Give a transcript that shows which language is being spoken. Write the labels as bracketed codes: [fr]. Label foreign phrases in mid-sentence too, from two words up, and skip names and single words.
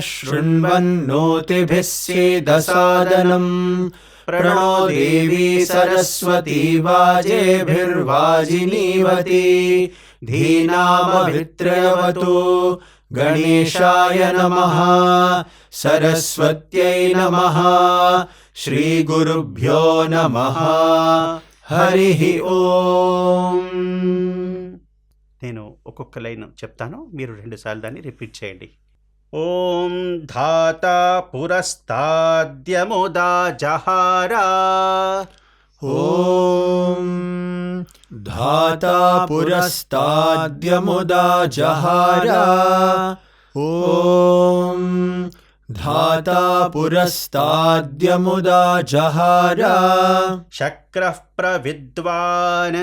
[sa] शृण्वन्नोतिभिः सीदसादनम् प्रणो देवी सरस्वती वाजेभिर्वाजिनीवती धीनामभित्रयवतु गणेशाय नमः सरस्वत्यै नमः श्रीगुरुभ्यो नमः हरिः ఓం. [te] నేను ఒక్కొక్క లైన్ చెప్తాను, మీరు 2 సార్లు దాన్ని రిపీట్ చేయండి. [sa] ఓం ధాతా పురస్తాద్యముదా జహారా. ఓం धाता पुरस्ताद्यमुदा जहारा. ओम धाता पुरस्ताद्यमुदा जहारा. शक्रः प्रविद्वान्